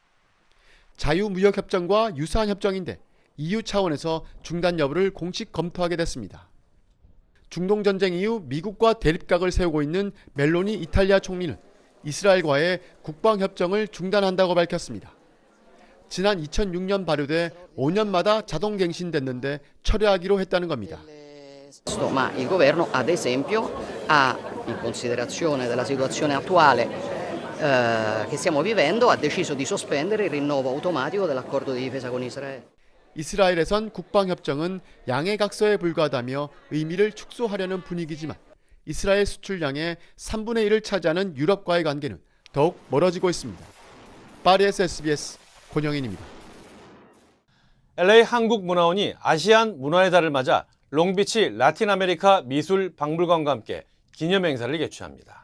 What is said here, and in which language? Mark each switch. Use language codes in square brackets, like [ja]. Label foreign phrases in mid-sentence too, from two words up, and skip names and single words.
[ko] 자유무역협정과 유사한 협정인데 EU 차원에서 중단 여부를 공식 검토하게 됐습니다. 중동전쟁 이후 미국과 대립각을 세우고 있는 멜로니 이탈리아 총리는 이스라엘과의 국방협정을 중단한다고 밝혔습니다. 지난 2006년 발효돼 5년마다 자동 갱신됐는데 철회하기로 했다는 겁니다. [it] Ma il governo, ad esempio, ha, in considerazione della situazione attuale che stiamo vivendo, ha deciso di sospendere il rinnovo automatico dell'accordo di difesa con Israele. [ko] 이스라엘에선 국방협정은 양해각서에 불과하다며 의미를 축소하려는 분위기지만 이스라엘 수출량의 3분의 1을 차지하는 유럽과의 관계는 더욱 멀어지고 있습니다. 파리에서 SBS 권영인입니다. LA 한국문화원이 아시안 문화의 달을 맞아 롱비치 라틴 아메리카 미술 박물관과 함께 기념 행사를 개최합니다.